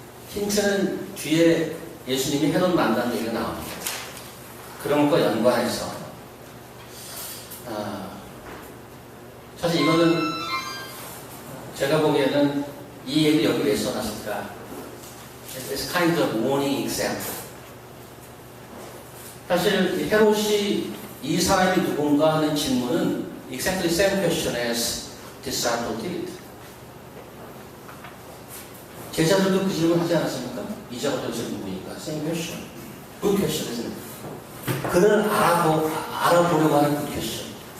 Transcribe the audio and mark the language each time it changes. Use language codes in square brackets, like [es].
[ko] 힌트는 뒤에 예수님이 헤롯 만난 얘기가 나옵니다. 그런 것과 연관해서 사실 이거는 제가 보기에는 이 얘기 여기 왜 써놨을까? [en] It's kind of warning example. [ko] 사실 헤롯이 이 사람이 누군가 하는 질문은 [en] exactly the same question as disciple did. [ko] 제자들도 그 질문 하지 않았습니까? 이 자가 도대체 누구니까? [en] Same question. Good question, isn't it? [ko] 그들은 알아보려고 하는 [en] good question.